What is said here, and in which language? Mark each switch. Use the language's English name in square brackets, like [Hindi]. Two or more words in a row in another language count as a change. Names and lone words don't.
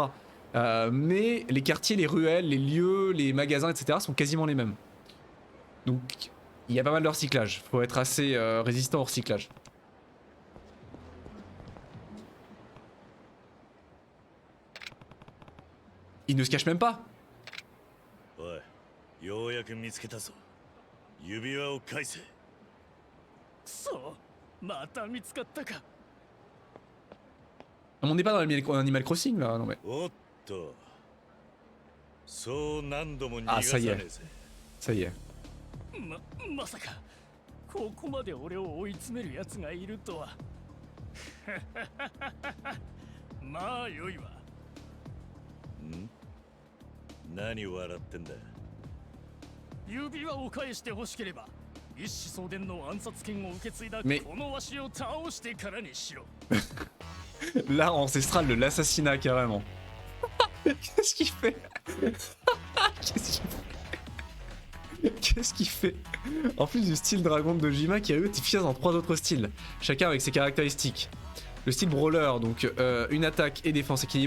[French] Mais les quartiers, les ruelles, les lieux, les magasins, etc. sont quasiment les mêmes. Donc il y a pas mal de recyclage, faut être assez résistant au recyclage. Il ne se cache même pas. [Japanese] おい、ようやく見つけたぞ。指輪を返せ。そう、また見つかったか。 [French] On n'est pas dans Animal Crossing là, non mais. [Japanese] おっと。そう何度も逃 Ah が [French] ça [Japanese] さ [French] y [Japanese] ね [French] est, [Japanese] えぜ。 [French] ça y est. [Japanese] まさかここまで俺を追い詰める奴がいるとは。まあよいわ。ん？何笑ってんだ。指輪を返して欲しければ一子相伝の暗殺権を受け継いだ [French] Mais- [Japanese] このわしを倒してからにしろ。 [French] L'art ancestral de l'assassinat carrément. Qu'est-ce qu'il fait? Qu'est-ce qu'il fait? Qu'est-ce qu'il fait? En plus du style dragon de Dojima qui est efficace dans 3 autres styles, chacun avec ses caractéristiques. Le style brawler, donc une attaque et défense équilibrée.